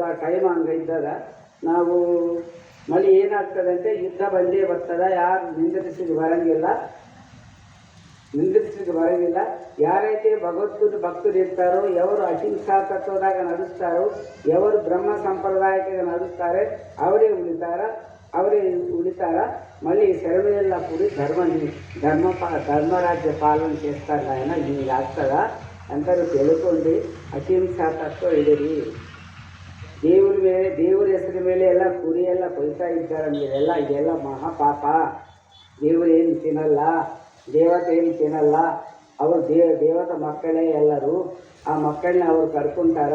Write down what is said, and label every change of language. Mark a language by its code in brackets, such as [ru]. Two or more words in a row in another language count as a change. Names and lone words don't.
[kn] ಆ ಟೈಮ್ ಹಂಗೆ ಇದ್ದಾಗ ನಾವು ಮಳೆ ಏನಾಗ್ತದಂತೆ, ಯುದ್ಧ ಬಂದೇ ಬರ್ತದ. ಯಾರು ನಿಂದಿಸಿಗೆ ಬರಂಗಿಲ್ಲ. ಯಾರೈತೆ ಭಕ್ತರು ಇರ್ತಾರೋ, ಎವರು ಅಹಿಂಸಾ ತತ್ವದಾಗ ನಡೆಸ್ತಾರೋ, ಎವರು ಬ್ರಹ್ಮ ಸಂಪ್ರದಾಯಕ್ಕೆ ನಡೆಸ್ತಾರೆ, ಅವರೇ ಉಳಿತಾರ. [te] మళ్ళీ శరణుల కూడి ధర్మరాజ్య పాలన చేస్తారు. [kn] ఆయన ಹಿಂಗೆ ಆಗ್ತದ ಅಂತರೂ ತಿಳ್ಕೊಂಡು ಅಹಿಂಸಾ ತತ್ವ ಇಡೀರಿ. ದೇವ್ರ ಹೆಸರು ಮೇಲೆ ಎಲ್ಲ ಕುರಿ ಎಲ್ಲ ಕೊಯ್ತಾ ಇದ್ದಾರೆ. ಇದೆಲ್ಲ ಮಹಾಪಾಪ. ದೇವರು ಏನು ತಿನ್ನಲ್ಲ, ದೇವತೆ ಏನು ತಿನ್ನಲ್ಲ. ಅವರು ದೇವತ ಮಕ್ಕಳೇ ಎಲ್ಲರೂ. ಆ ಮಕ್ಕಳನ್ನ ಅವರು ಕರ್ಕೊಂತಾರ.